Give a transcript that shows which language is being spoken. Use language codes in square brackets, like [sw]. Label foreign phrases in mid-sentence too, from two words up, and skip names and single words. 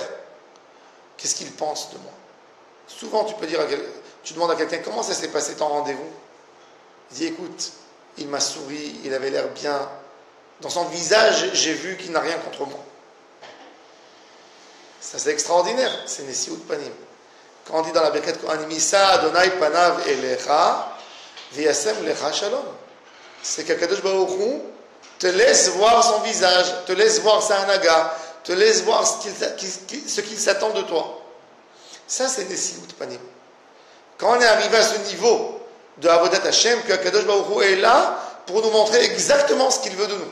[fr] Qu'est-ce qu'il pense de moi? Souvent tu demandes à quelqu'un comment ça s'est passé ton rendez-vous. Il dit écoute, il m'a souri, il avait l'air bien. Dans son visage, j'ai vu qu'il n'a rien contre moi. Ça c'est extraordinaire, c'est [he] נשיאות פנים. [fr] Quand on dit dans la [he] ברכת כהנים, ישא ה' פניו אליך וישם לך שלום. [fr] C'est qu' [he] הקדוש ברוך הוא [fr] te laisse voir son visage, te laisse voir sa hanaga, te laisse voir ce qu'il s'attend de toi. Ça c'est [he] נשיאות פנים. [fr] Quand on est arrivé à ce niveau de [he] עבודת השם, [fr] que [he] הקדוש ברוך הוא [fr] est là pour nous montrer exactement ce qu'il veut de nous.